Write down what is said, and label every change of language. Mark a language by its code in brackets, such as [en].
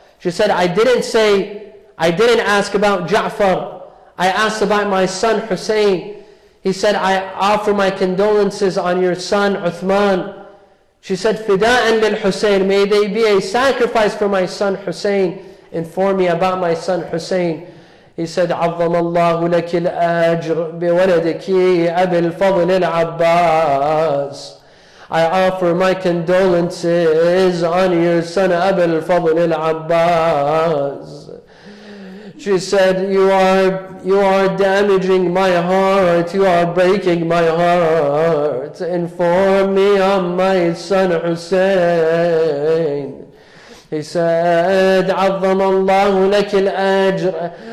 [en] She said, I didn't ask about Ja'far. I asked about my son, Hussein. He said, I offer my condolences on your son, Uthman. She said, Fida'an lil Hussein, may they be a sacrifice for my son, Hussein. Inform me about my son, Hussein. He said, [ar] عظم الله لك الأجر بولدك أبي الفضل العباس. [en] I offer my condolences on your son, Abu al-Fadl al-Abbas. She said, you are damaging my heart, you are breaking my heart. Inform me on my son Hussein. He said, [ar] عظم الله لك الأجر.